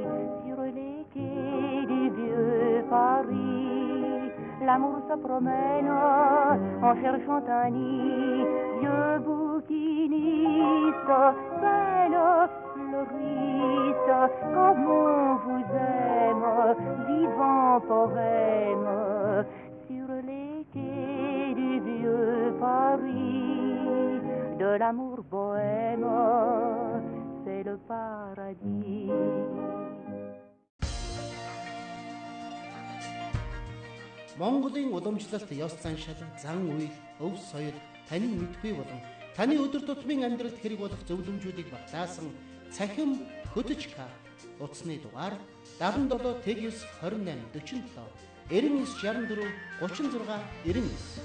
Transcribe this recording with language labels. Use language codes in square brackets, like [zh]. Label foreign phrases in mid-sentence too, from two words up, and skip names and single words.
[fr] Sur les quais du vieux Paris, l'amour se promène en cherchant un nid, vieux bouquiniste, belle fleuriste, comme on vous aime, vivant poème, sur les quais du vieux Paris, de l'amour bohème, c'est le paradis. [mn] Монголын уламжлалт ёс заншил, зан үйл, өв соёл таны мэдгүй болон таны өдөр тутмын амьдралд хэрэг болох зөвлөмжүүдийг багтаасан цахим хөдөж утасны дугаар 77 тэгс 28 47 99 64 36 99.